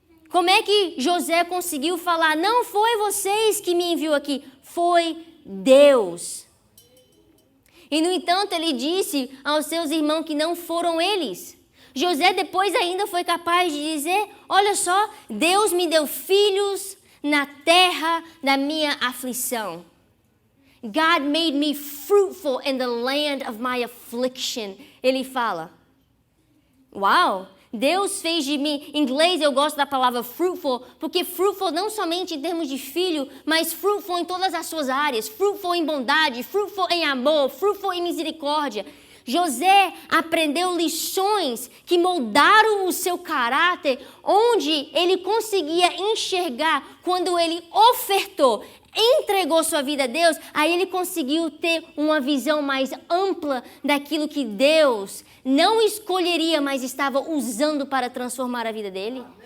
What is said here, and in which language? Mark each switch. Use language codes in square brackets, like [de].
[pt] Como é que José conseguiu falar: não foi vocês que me enviou aqui, foi Deus. E, no entanto, ele disse aos seus irmãos que não foram eles. José depois ainda foi capaz de dizer: olha só, Deus me deu filhos na terra da minha aflição. [en] God made me fruitful in the land of my affliction. [pt] Ele fala: uau, Deus fez de mim. Em inglês eu gosto da palavra fruitful, porque fruitful não somente em termos de filho, mas fruitful em todas as suas áreas. Fruitful em bondade, fruitful em amor, fruitful em misericórdia. José aprendeu lições que moldaram o seu caráter, onde ele conseguia enxergar quando ele ofertou, entregou sua vida a Deus, aí ele conseguiu ter uma visão mais ampla daquilo que Deus não escolheria, mas estava usando para transformar a vida dele.